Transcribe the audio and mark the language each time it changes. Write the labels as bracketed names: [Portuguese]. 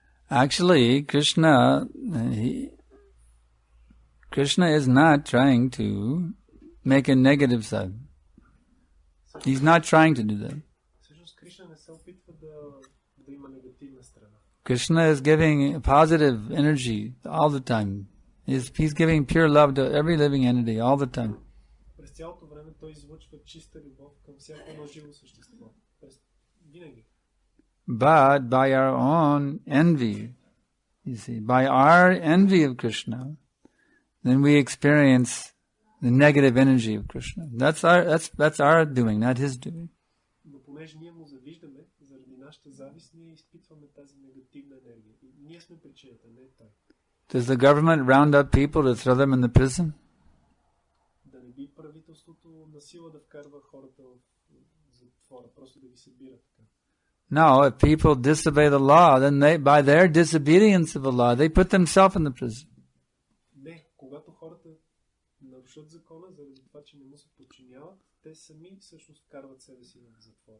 [English] Actually, Krishna is not trying to make a negative side. He's not trying to do that. [Bulgarian] Всъщност Кришна не се опитва да има негативна страна. [English] Krishna is giving positive energy all the time. He's giving pure love to every living entity all the time. [Bulgarian] През цялото време той излъчва чиста любов към всяко едно живо същество. Винаги. [English] But by our own envy, you see, by our envy of Krishna, then we experience the negative energy of Krishna. That's our doing, not his doing. [Bulgarian] Но понеже ние му завиждаме, заради нашата завист, ние изпитваме тази негативна енергия. И ние сме причината, не е той. [English] Does the government round up people to throw them in the prison? [Bulgarian] Да не би правителството насила да вкарва хората в затвора, просто да ги събира така. [English] No, if people disobey the law, then by their disobedience of the law, they put themselves in the prison. [Bulgarian] Не, когато хората нарушат закона, заради това, че не му се подчиняват, те сами всъщност вкарват себе си в затвора.